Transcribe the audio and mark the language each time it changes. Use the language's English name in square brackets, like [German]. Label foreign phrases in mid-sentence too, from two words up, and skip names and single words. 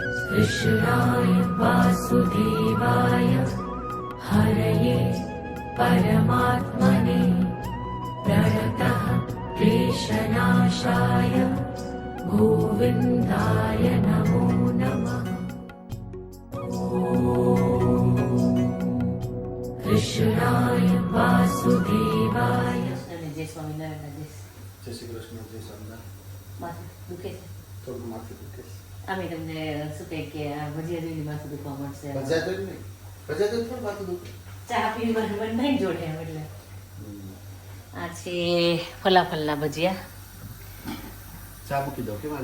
[Sanskrit] कृष्णाय वासुदेवाय हरये परमात्मने प्रणतः क्लेशनाशाय गोविन्दाय नमो नमः। कृष्णाय वासुदेवाय। [Hindi] जय स्वामीनारायण। जय श्री कृष्ण। जय स्वामीनारायण। [Gujarati] માથું દુખે છે થોડું માથું દુખે છે. અમે તમને શું કહે કે ભજીયા જોઈને માથું દુખવા મળશે. ભજીયા જોઈને નહીં, ભજીયા જોઈને થોડું માથું દુખે. ચા પીવી બરાબર નહીં જોડે એમ એટલે. આ છે ફલાફલના ભજીયા. ચા મૂકી દો. કેમ